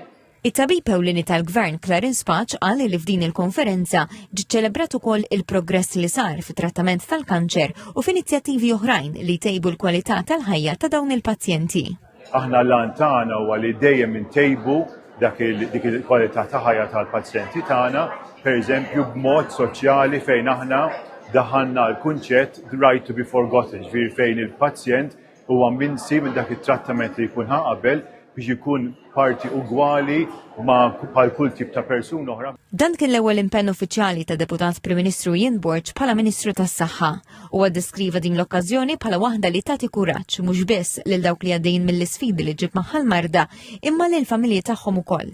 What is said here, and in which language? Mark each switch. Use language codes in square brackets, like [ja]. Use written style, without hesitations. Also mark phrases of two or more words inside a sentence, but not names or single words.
[mt] It-tabib ewlieni tal-Gvern Clarence Patch qal li f'din il-konferenza ġiet ċelebrat ukoll il-progress li sar fit-trattament tal-kanċer u f'inizjattivi oħrajn li jtejbu l-kwalità tal-ħajja ta' dawn il-pazjenti. Aħna l-għan tagħna huwa li dejjem intejbu dik il-kwalità ta' ħajja tal-pazjenti tagħna, pereżempju b'mod soċjali fejn aħna daħanna l-kunċett [en] the right to be forgotten, [mt] ġifieri fejn il-pazjent huwa minsi minn dak it-trattament li jkun qabel biex ikun parti ugwali ma' bħal kull tip ta' persuna oħra. Dan kien l-ewwel impenn uffiċjali ta' Deputat Prim Ministru Ian Borg bħala Ministru tas-Saħħa u ddeskriva din l-okkażjoni bħala waħda li tagħti kuraġġ mhux biss lil dawk li għaddejjin mill-isfidi li ġib magħha l-marda imma lil familji tagħhom ukoll.